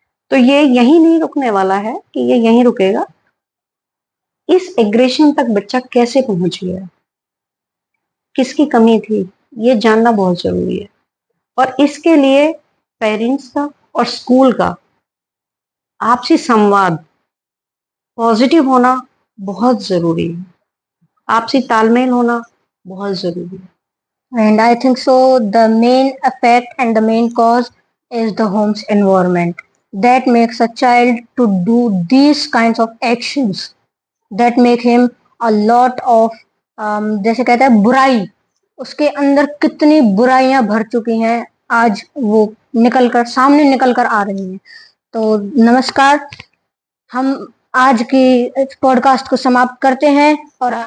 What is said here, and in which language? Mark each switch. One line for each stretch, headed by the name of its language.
Hindi: तो ये यही नहीं रुकने वाला है कि ये यहीं रुकेगा। इस एग्रेशन तक बच्चा कैसे पहुंच गया, किसकी कमी थी, ये जानना बहुत जरूरी है। और इसके लिए पेरेंट्स का और स्कूल का आपसी संवाद पॉजिटिव होना बहुत जरूरी है, आपसी तालमेल होना बहुत जरूरी है।
English: And I think so the main effect and the main cause is the home's environment that makes a child to do these kinds of actions that make him a lot of
Hindi: जैसे कहते हैं बुराई, उसके अंदर कितनी बुराइयां भर चुकी हैं आज वो सामने निकल कर आ रही हैं। तो नमस्कार, हम आज की पॉडकास्ट को समाप्त करते हैं और